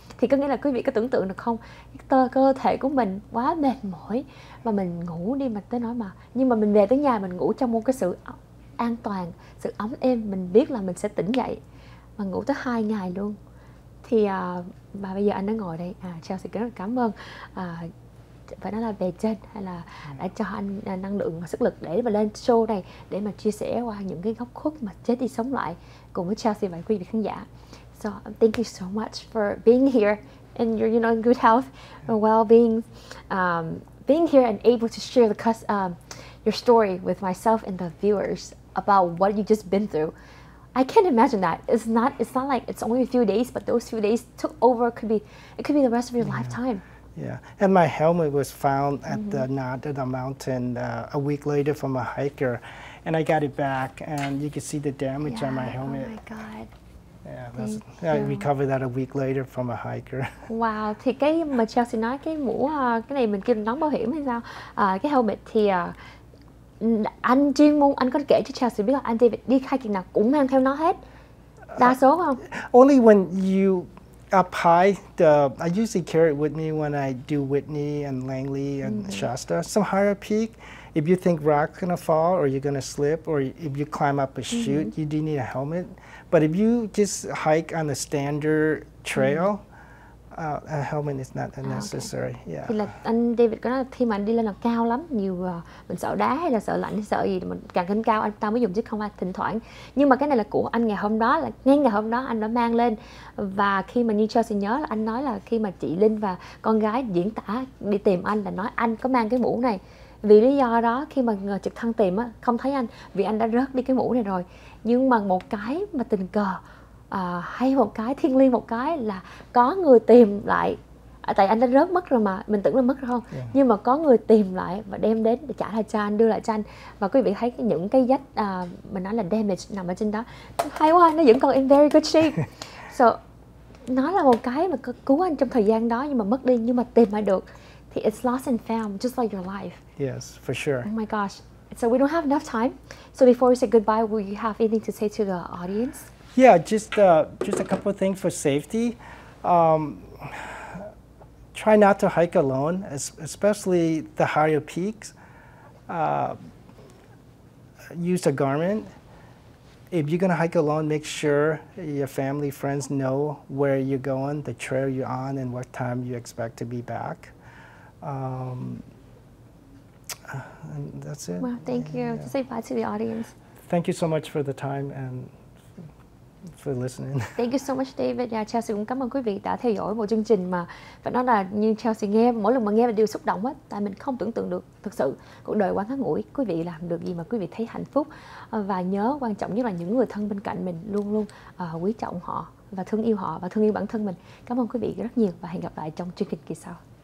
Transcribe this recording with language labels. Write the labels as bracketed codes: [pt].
[vi] Thì có nghĩa là quý vị có tưởng tượng được không, cơ thể của mình quá mệt mỏi mà mình ngủ đi mà tới nói mà, nhưng mà mình về tới nhà mình ngủ trong một cái sự an toàn, sự ấm êm, mình biết là mình sẽ tỉnh dậy, mà ngủ tới 2 ngày luôn. Thì và bây giờ anh đã ngồi đây, Chelsea rất là cảm ơn, phải nói là về Chân hay là đã cho anh năng lượng và sức lực để mà lên show này, để mà chia sẻ qua những cái góc khuất mà chết đi sống lại cùng với Chelsea và quý vị khán giả. [en] So thank you so much for being here and you're in good health and well-being, being here and able to share your story with myself and the viewers about what you just been through. I can't imagine that. It's not like it's only a few days, but those few days took over. It could be the rest of your lifetime. Yeah, and my helmet was found at the knot of the mountain a week later from a hiker, and I got it back, and you can see the damage on my helmet. Oh my God. Yeah, I recovered that a week later from a hiker. [vi] Wow, thì cái mà Chelsea nói cái mũ, cái này mình kêu nón bảo hiểm hay sao? Cái helmet thì anh chuyên môn, anh có kể cho Chelsea biết là anh David đi hiking nào cũng mang theo nó hết. Đa số không? [en] Only when you up high, I usually carry it with me when I do Whitney and Langley and Shasta. Some higher peak, if you think rock's gonna fall or you're gonna slip, or if you climb up a chute, you do need a helmet. But if you just hike on the standard trail, A helmet is not necessary. Yeah. [vi] Thì là anh David có nói là khi mà anh đi lên là cao lắm, nhiều mình sợ đá hay là sợ lạnh hay sợ gì mình càng lên cao anh ta mới dùng chứ không phải thỉnh thoảng. Nhưng mà cái này là của anh ngày hôm đó, là ngay ngày hôm đó anh đã mang lên. Và khi mà New Chelsea nhớ là anh nói là khi mà chị Linh và con gái diễn tả đi tìm anh là nói anh có mang cái mũ này. Vì lý do đó khi mà trực thăng tìm á, không thấy anh vì anh đã rớt đi cái mũ này rồi. Nhưng mà một cái mà tình cờ hay một cái thiêng liêng một cái là có người tìm lại, tại anh đã rớt mất rồi mà mình tưởng là mất rồi không, nhưng mà có người tìm lại và đem đến để trả lại cho anh, đưa lại cho anh. Và quý vị thấy những cái vết mình nói là damage nằm ở trên đó, hay quá, nó vẫn còn [en] in very good shape. [vi] So nó là một cái mà cứu anh trong thời gian đó nhưng mà mất đi, nhưng mà tìm lại được thì [en] it's lost and found just like your life. [vi] Yes, for sure. Oh my gosh. [en] So we don't have enough time. So before we say goodbye, will you have anything to say to the audience? Yeah, just a couple of things for safety. Try not to hike alone, especially the higher peaks. Use a garment. If you're going to hike alone, make sure your family, friends know where you're going, the trail you're on, and what time you expect to be back. And that's it. Well, thank you. Yeah. To say bye to the audience. Thank you so much for the time and for listening. Thank you so much, David. [vi] Chelsea cũng cảm ơn quý vị đã theo dõi một chương trình mà phải nói là như Chelsea nghe, mỗi lần mà nghe là đều xúc động hết. Tại mình không tưởng tượng được, thực sự cuộc đời quá ngắn ngủi. Quý vị làm được gì mà quý vị thấy hạnh phúc, và nhớ quan trọng nhất là những người thân bên cạnh mình luôn luôn quý trọng họ và thương yêu họ và thương yêu bản thân mình. Cảm ơn quý vị rất nhiều và hẹn gặp lại trong chương trình kỳ sau.